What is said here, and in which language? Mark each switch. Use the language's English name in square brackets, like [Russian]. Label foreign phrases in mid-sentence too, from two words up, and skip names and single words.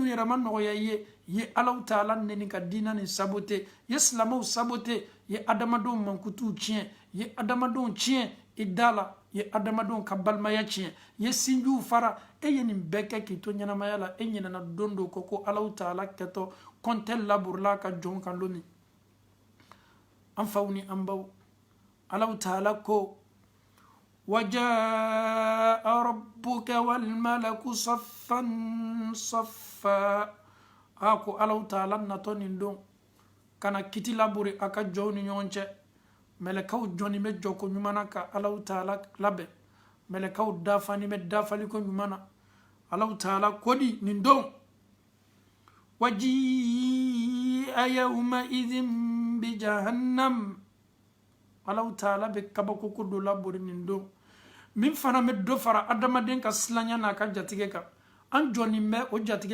[Bambara] yɛrɛ ma nɔgɔya ye ye Allahu taala neni ka diina ni sabote ye silamɛw sabote ye adamadenw mankutuw tiɲɛ ye adamadenw tiɲɛ i da la ye adamadenw ka balimaya tiɲɛ ye sinjiw fara e ye nin bɛɛ kɛ k'i to ɲɛnamaya la e ɲinɛna don dɔ kɔ ko Allahu taala kɛtɔ kɔntɛ laburula ka jɔn kan don min an faw ni an baw Allahu taala ko [Arabic] وجاء ربك والملك صفا صفا [Bambara] ako Allahu taala natɔ nin don kana kiti laburi a ka jɔnw ni ɲɔgɔn cɛ mɛlɛkaw jɔnni bɛ jɔ ko ɲuman na ka Allahu taala labɛn mɛlɛkaw dafani bɛ dafali ko ɲuman na Allahu taala kodi nin don [Arabic] وجيء يومئذ بجهنم [Bambara] Allahu taala bɛ kabako ko do laburi nin don min fana bɛ dɔ fara adamaden ka silanya n'a ka jatigɛ kan an jɔnnen bɛ o jatigɛ